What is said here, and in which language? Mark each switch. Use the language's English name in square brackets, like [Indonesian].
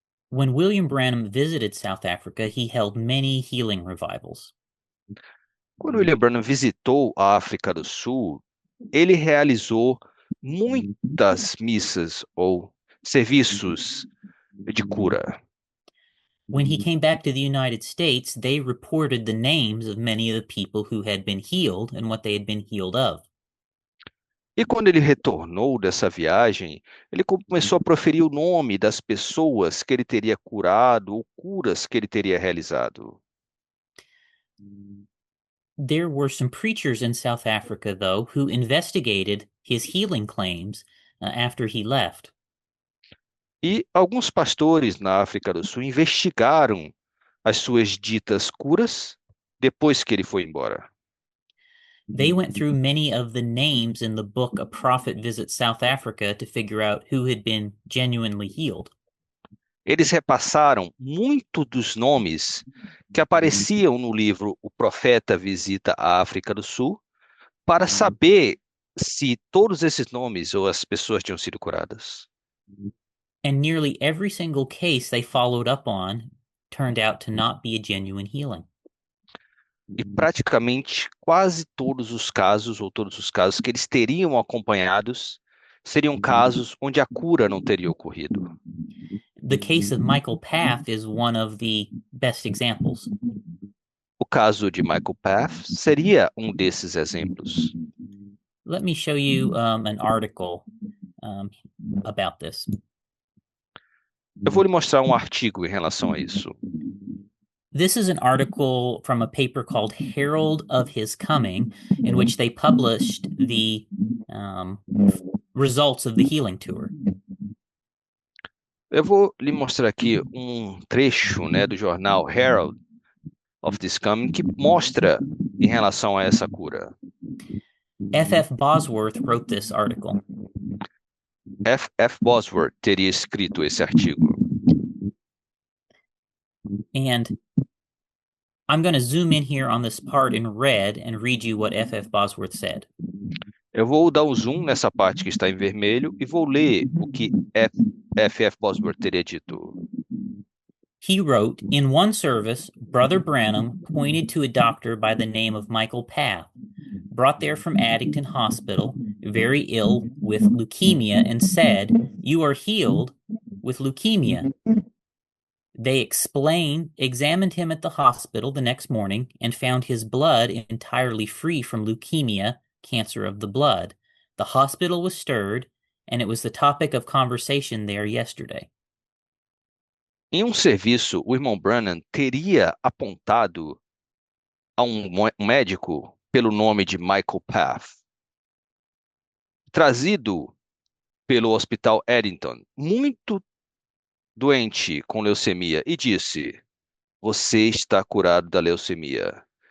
[English] When William Branham visited South Africa, he held many healing revivals. [Portuguese] Quando William Branham visitou a África do Sul, ele realizou muitas missas ou serviços de cura. [English] When he came back to the United States, they reported the names of many of the people who had been healed and what they had been healed of. [Portuguese] E quando ele retornou dessa viagem, ele começou a proferir o nome das pessoas que ele teria curado ou curas que ele teria realizado. [English] There were some preachers in South Africa, though, who investigated his healing claims after he left. [Portuguese] E alguns pastores na África do Sul investigaram as suas ditas curas depois que ele foi embora. [English] They went through many of the names in the book A Prophet Visits South Africa to figure out who had been genuinely healed. [Portuguese] Eles repassaram muito dos nomes que apareciam no livro O Profeta Visita a África do Sul para saber se todos esses nomes ou as pessoas tinham sido curadas. [English] And nearly every single case they followed up on turned out to not be a genuine healing. [Portuguese] E praticamente quase todos os casos, ou todos os casos que eles teriam acompanhados, seriam casos onde a cura não teria ocorrido. [English] The case of Michael Paff is one of the best examples. [Portuguese] O caso de Michael Paff seria um desses exemplos. [English] Let me show you an article about this. [Portuguese] Eu vou lhe mostrar um artigo em relação a isso. [English] This is an article from a paper called Herald of His Coming, in which they published the results of the healing tour. [Portuguese] Eu vou lhe mostrar aqui um trecho, né, do jornal Herald of His Coming que mostra em relação a essa cura. [English] F.F. Bosworth wrote this article. [Portuguese] F.F. Bosworth teria escrito esse artigo. [English] And I'm going to zoom in here on this part in red and read you what F.F. Bosworth said. [Portuguese] Eu vou dar um zoom nessa parte que está em vermelho e vou ler o que F.F. Bosworth teria dito. [English] He wrote, in one service, Brother Branham pointed to a doctor by the name of Michael Paff, brought there from Addington Hospital, very ill with leukemia, and said, "You are healed with leukemia." They examined him at the hospital the next morning, and found his blood entirely free from leukemia, cancer of the blood. The hospital was stirred, and it was the topic of conversation there yesterday. [Portuguese] Em um serviço, o irmão Branham teria apontado a um médico pelo nome de Michael Paff, trazido pelo Hospital Addington, muito doente com leucemia, e disse: "Você está curado da leucemia."